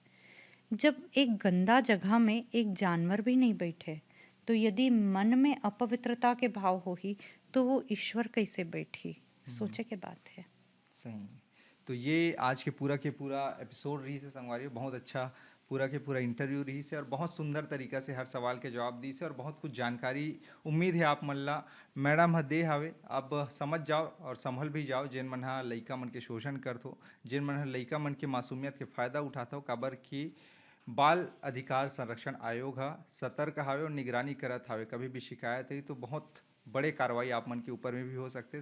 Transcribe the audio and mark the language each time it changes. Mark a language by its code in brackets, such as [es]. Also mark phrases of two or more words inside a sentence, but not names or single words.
[hne] जब एक गंदा जगह में एक जानवर भी नहीं बैठे, तो यदि मन में अपवित्रता के भाव होही तो वो ईश्वर कैसे बैठी? हुँ। सोचे के बात है। सही। तो ये आज के पूरा एपिसोड रही से संगवारी बहुत अच्छा पूरा के पूरा इंटरव्यू रही से और बहुत सुंदर तरीका से हर सवाल के जवाब दी से और बहुत कुछ जानकारी उम्मीद है आप मन ला मैडम ह दे हवे। अब समझ जाओ और संभल भी जाओ जेन मन ह लइका मन के शोषण करथो, जेन मन ह लइका मन के मासूमियत के फ़ायदा उठाथो काबर कि बाल अधिकार संरक्षण आयोग ह सतर्क हावे और निगरानी करत हावे। कभी भी शिकायत रही तो बहुत बड़े कार्रवाई आप मन के ऊपर में भी हो सकते।